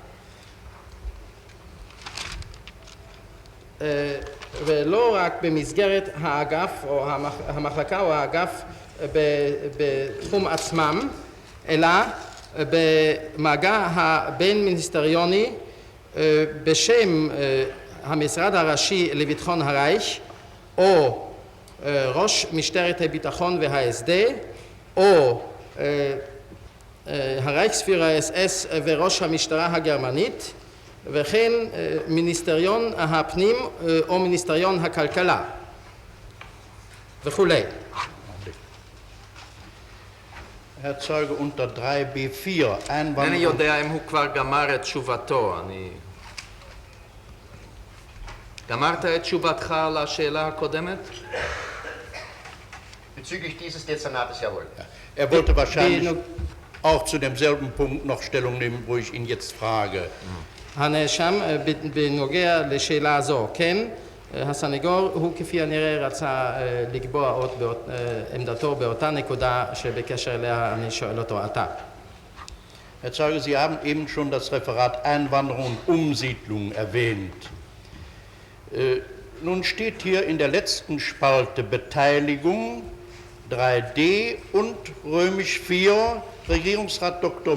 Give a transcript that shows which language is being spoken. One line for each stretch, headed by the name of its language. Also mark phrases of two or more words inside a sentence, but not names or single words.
Hebrew: ולא רק במסגרת האגף או המחלקה או האגף בתחום עצמם, אלא במגע הבין מיניסטריוני בשם המשרד הראשי לביטחון הרייך, או ראש משטרת הביטחון וההסדר, או הרייכספירר אס וראש המשטרה הגרמנית, וכן מיניסטריון הפנים או מיניסטריון הכלכלה וכולי.
German: Herr Zeuge, unter 3b4
Hebrew: אינני
German: Einwanderung.
Hebrew: יודע אם הוא כבר גמר את תשובתו, גמרת את תשובתך לשאלה הקודמת?
German: Bezüglich dieses Dezernates, jawohl. Er wollte wahrscheinlich auch zu demselben Punkt noch Stellung nehmen, wo ich ihn jetzt frage.
Hebrew: הנאשם בנוגע לשאלה זו, כן, הסנגור הוא כפי הנראה רצה לקבוע עוד עמדתו באותה נקודה שבקשר אליה אני שואל אותו עתה.
German: Herr Zeuge, Sie haben eben schon das Referat Einwanderung und Umsiedlung erwähnt. Nun steht hier in der letzten Spalte Beteiligung 3d und römisch 4 Regierungsrat Dr.